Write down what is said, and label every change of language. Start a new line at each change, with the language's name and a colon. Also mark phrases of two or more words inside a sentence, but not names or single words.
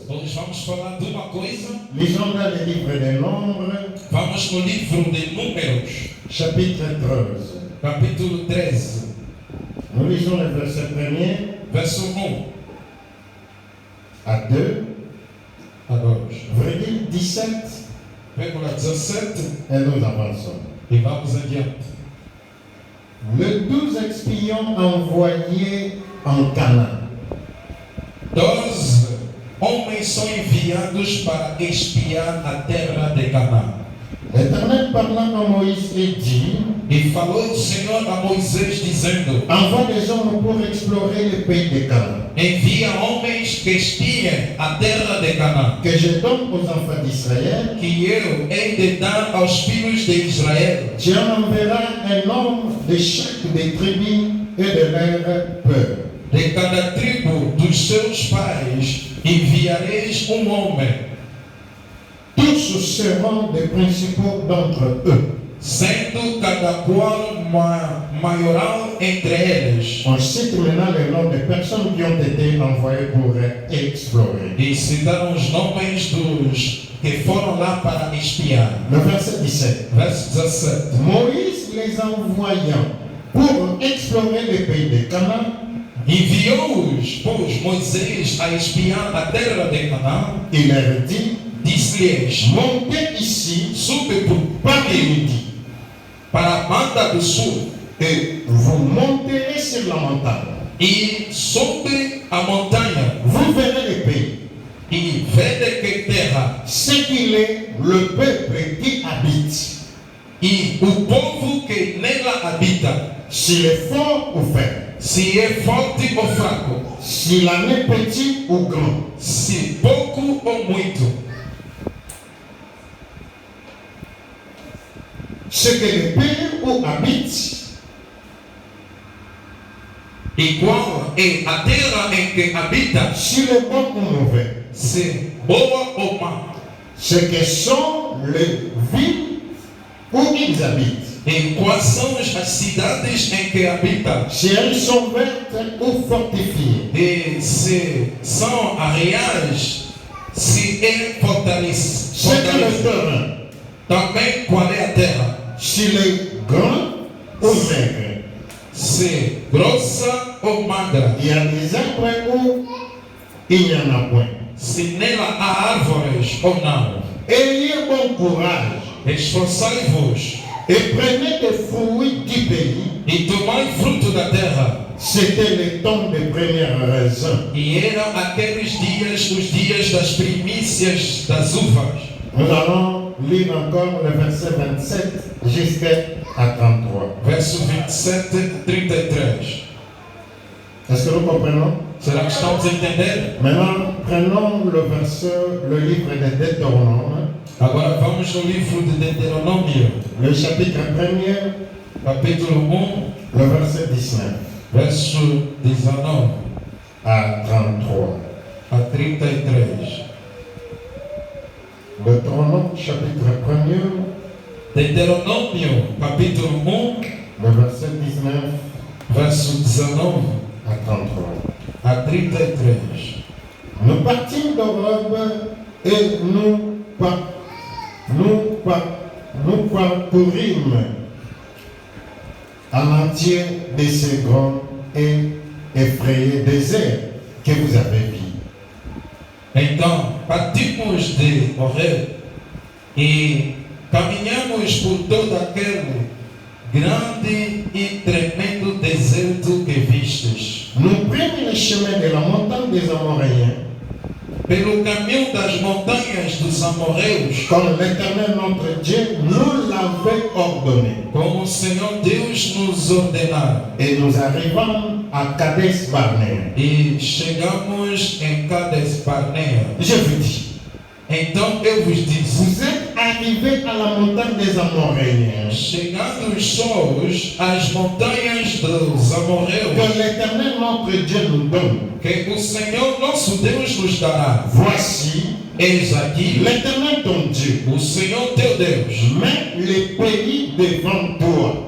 Portuguese: Hoje vamos falar de uma coisa.
French: Lisons dans le livre des Nombres,
Portuguese: Vamos no livro de Números,
French: chapitre 13.
Portuguese: capítulo 13,
French: Nous lisons le verset 1er
Portuguese: verso 1
French: à 2,
Portuguese: a 2,
French: virgule 17,
Portuguese: vírgula 17,
French: et nous avançons.
Portuguese: e vamos adiante.
French: Les 12 espions envoyés en Canaan.
Portuguese: 12 homens são enviados para espiar a terra de Canaã.
French: L'Éternel parlant à Moïse et dit:
Portuguese: E falou o Senhor a Moisés dizendo:
French: envoie des hommes pour explorer le pays de Canaan,
Portuguese: envia homens que espiem a terra de Canaã,
French: que je donne aux enfants d'Israël.
Portuguese: que eu hei de dar aos filhos de Israel.
French: Tu enverras un homme de chaque des tribus et de leur peuple.
Portuguese: De cada tribo dos seus pais enviareis homem,
French: Tous seront des principaux d'entre eux.
Portuguese: sendo cada qual maioral entre eles.
French: On cite maintenant les noms des personnes qui ont été envoyées pour explorer.
Portuguese: E citaram os nomes dos que foram lá para espiar.
French: Le verset 17.
Portuguese: Verso 17.
French: Moïse les envoyant pour explorer le pays de Canaan,
Portuguese: Enviou-os, pois, Moisés a espiar a terra de Canaã.
French: il leur dit:
Portuguese: Disse-lhes:
French: montez ici
Portuguese: sube
French: par le midi,
Portuguese: para a banda do sul
French: et vous monterez sur la montagne.
Portuguese: e sobe a montanha
French: Vous verrez le pays,
Portuguese: e vede que terra
French: ce qu'il est, le peuple qui habite,
Portuguese: e o povo que nela habita,
French: s'il est fort ou faible,
Portuguese: se é forte ou fraco,
French: s'il en est petit ou grand.
Portuguese: se pouco ou muito,
French: Ce que le pays où habite,
Portuguese: e qual é a terra em que habita,
French: s'il est bon ou mauvais,
Portuguese: se boa ou má,
French: ce que sont les villes où ils habitent,
Portuguese: e quais são as cidades em que habita,
French: si elles sont vertes ou fortifiées,
Portuguese: e se são areais, se é fortaleza.
French: ce que le terrain,
Portuguese: Também qual é a terra,
French: s'il est grand ou maigre,
Portuguese: se grossa ou magra.
French: Il y a des arbres où il n'y en a point.
Portuguese: Se nela há árvores ou não.
French: Ayez bon courage
Portuguese: Esforçai-vos
French: et prenez des fruits du pays.
Portuguese: e tomai fruto da terra.
French: C'était le temps des premières raisins.
Portuguese: E eram aqueles dias, os dias das primícias das uvas.
French: Nous allons lire encore le verset 27 jusqu'à 33.
Portuguese: Verso 27 a 33.
French: Est-ce que nous comprenons?
Portuguese: Será que estamos a entender?
French: Maintenant, prenons le livre de Deutéronome,
Portuguese: Agora vamos no livro de Deuteronômio,
French: le chapitre 1er,
Portuguese: capítulo 1,
French: le verset 19
Portuguese: verso 19
French: à 33.
Portuguese: a 33.
French: Deutéronome, chapitre 1er,
Portuguese: Deuteronômio, capítulo 1,
French: le verset 19
Portuguese: verso 19
French: à 33.
Portuguese: a 33.
French: Nous partîmes d'Europe et nous parcourîmes en entier de ces grands et effrayés déserts que vous avez vus.
Portuguese: Então, partimos de Horeb e caminhamos por todo aquele grande e tremendo deserto que vistes.
French: Nous prîmes le chemin de la montagne des Amoréens,
Portuguese: Pelo caminho das montanhas dos amorreus,
French: comme l'Éternel notre Dieu nous l'avait ordonné.
Portuguese: como o Senhor Deus nos ordenara.
French: Et nous arrivâmes à Kadesh Barnea.
Portuguese: E chegamos em Cades Barnea.
French: Je vous dis,
Portuguese: Então eu vos disse:
French: vous êtes arrivés à la montagne des Amoréens,
Portuguese: chegando sós às montanhas dos amorreus,
French: que l'Éternel notre Dieu nous donne.
Portuguese: que o Senhor nosso Deus nos dará.
French: Voici,
Portuguese: Eis aqui
French: l'Éternel ton Dieu
Portuguese: o Senhor teu Deus
French: met le pays devant toi.